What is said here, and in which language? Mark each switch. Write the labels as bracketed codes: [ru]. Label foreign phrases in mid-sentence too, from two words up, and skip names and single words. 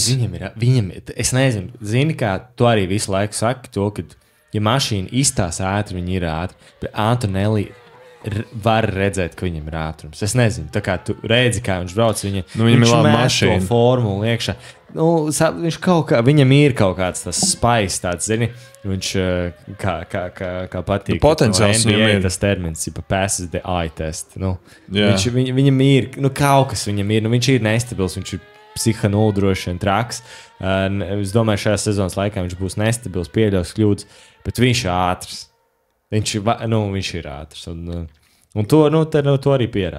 [lv] Viņam es nezinu, zini, kā tu arī visu laiku saki to, ka, ja mašīna izstās ātri, viņi ir ātri, bet Antonelli var redzēt, ka viņam ir ātrums. Es nezinu, tā kā tu redzi, kā viņš brauc, viņam ir laba mašīna. To formulu iekšā. Viņš viņam ir kaut kāds tas spaiss, tāds, zini, viņš kā patīk. Potenciāls viņam ir. Tas termins, [en] passes the eye test. [lv] Viņam ir, kaut kas viņam ir, viņš ir nestabils, viņš ir psihanuli droši vien traks. Es domāju, šajā sezonas laikā viņš būs nestabils, pieļaus kļūdas, bet viņš ir ātrs. Viņš ir ātrs. Un to arī pierāda.